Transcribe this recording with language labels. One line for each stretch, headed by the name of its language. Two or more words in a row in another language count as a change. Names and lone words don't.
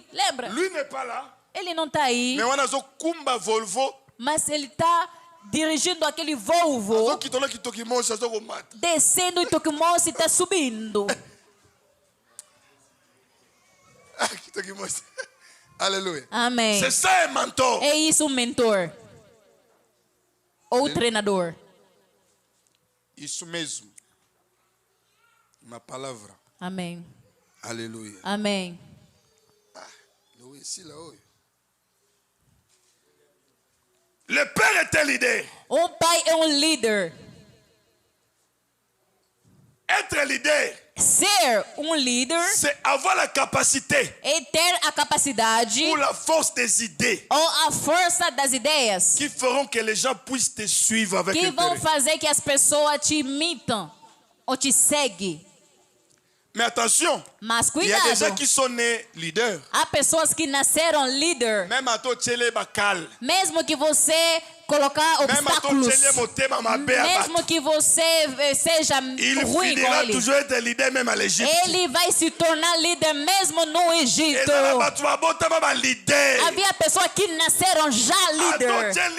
Portuguese: Lembra? Ele não está aí. Mas ele está dirigindo aquele Volvo. Descendo e Tokimosi está subindo. Aleluia. Amém.
French: C'est ça un mentor.
Portuguese: É isso um mentor. Ou treinador. Isso mesmo. Uma palavra. Amém. Aleluia. Amém.
French: Le père est un leader.
Portuguese: Um pai é um líder.
French: Être leader.
Portuguese: Ser um líder.
French: C'est avoir la capacité.
Portuguese: É ter a capacidade.
French: Ou la force des idées.
Portuguese: Ou a força das ideias.
French: Qui feront que les gens puissent te suivre avec
Portuguese: que
French: intérêt.
Portuguese: Vão fazer que as pessoas te imitam ou te seguem.
French: Mais attention.
Portuguese: Mas
French: il y a
Portuguese: cuidado.
French: des gens qui sont nés leaders.
Portuguese: Há pessoas que nasceram líder. Mesmo que você colocar obstáculos. Mesmo que você seja ruim com ele. Ele vai se tornar líder mesmo no Egito. Havia pessoas que nasceram já líder.